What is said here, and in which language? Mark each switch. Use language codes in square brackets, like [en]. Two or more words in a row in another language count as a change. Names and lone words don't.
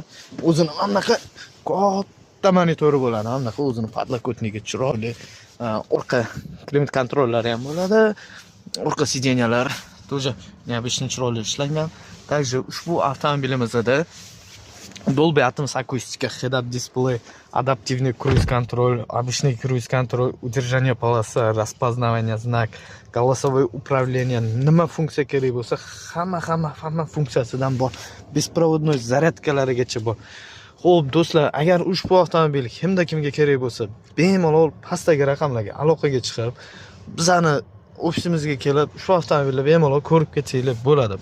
[uz] O'zini anaqa katta monitori bo'ladi, anaqa o'zini podlokotnigi chiroyli. Orqa klimat kontrollari ham bo'ladi. Orqa sideniyalar [ru] тоже необычный [uz] chiroyli ishlangan. Также ushbu avtomobilimizda Dolby Atmos akustika, [en] head-up display, [ru] adaptivный круиз-контроль, обычный круиз-контроль, удержание полосы, распознавание знак, голосовое управление, [uz] nima funksiya kerak bo'lsa, hamma funksiyasidan bor. Bespроводной zaryadkalarigacha bor. Xo'p, do'stlar, agar ushbu avtomobil kimga kerak bo'lsa, bemalol pastdagi raqamlarga aloqaga chiqib, bizani ofisimizga kelib, shu avtomobilni bemalol ko'rib ketsanglar bo'ladi.